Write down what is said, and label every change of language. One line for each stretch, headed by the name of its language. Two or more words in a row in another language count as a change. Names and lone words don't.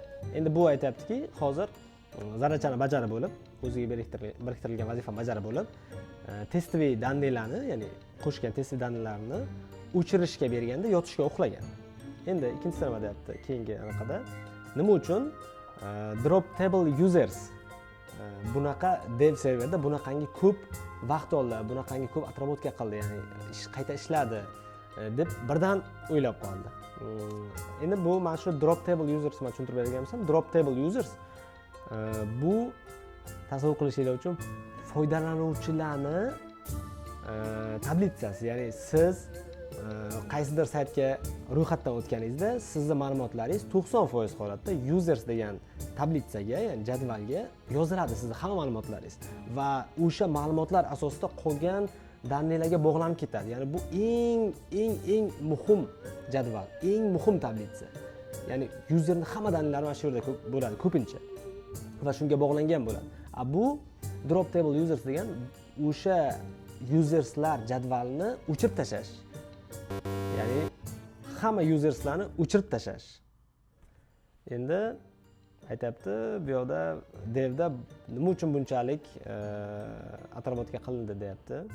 Uzbek: Endi bu aytayaptiki, hozir zarachani bajarib bo'lib, o'ziga biriktirilgan vazifani bajarib bo'lib,
Russian: тестовый данныйlarni,
Uzbek: ya'ni qo'shgan testoviy данныйlarni o'chirishga berganda yotishga uxlagan. Endi ikkinchisi nima deyapti? Keyingi anaqada nima uchun
English: drop table users
Uzbek: bunaqa dev serverda bunaqangi ko'p vaqt oldi, bunaqangi ko'p отработка qildi, ya'ni qayta ishladi deb birdan o'ylab qoldi. Endi bu mana shu
English: drop table users
Uzbek: men tushuntirib bergan bo'lsam,
English: drop table users
Uzbek: bu tasavvur qilishingiz uchun foydalanuvchilarni tablitsasi, ya'ni siz qaysidir saytga ro'yxatdan o'tganingizda sizni ma'lumotlaringiz 90% holatda users degan tablitsaga, ya'ni jadvalga yoziladi sizni hamma ma'lumotlaringiz va o'sha ma'lumotlar asosida qolgan данныйlarga bog'lanib ketadi. Ya'ni bu eng muhim jadval, eng muhim tablitsa. Ya'ni userning hamma данныйлari mana shu yerda bo'ladi ko'pincha va shunga bog'langan bo'ladi. Bu
English: drop table users
Uzbek: degan o'sha userslar jadvalini o'chirib tashlash. Ya'ni hamma userslarni o'chirib tashlash. Endi aytayapti, bu yoqda devda nima uchun bunchalik отработка qilindi deyapti.